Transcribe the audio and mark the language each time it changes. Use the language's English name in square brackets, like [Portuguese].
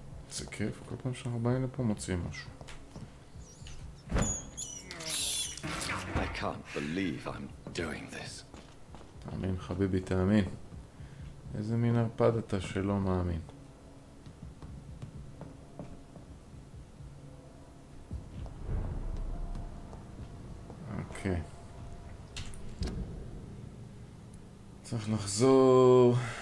[Hebrew] זה כיף, כל פעם שאנחנו באים לפה מוצאים משהו. [English] I can't believe I'm doing this. [Hebrew] תאמין חביבי, תאמין. איזה מין ערפד אתה שלא מאמין. אוקיי. צריך לחזור.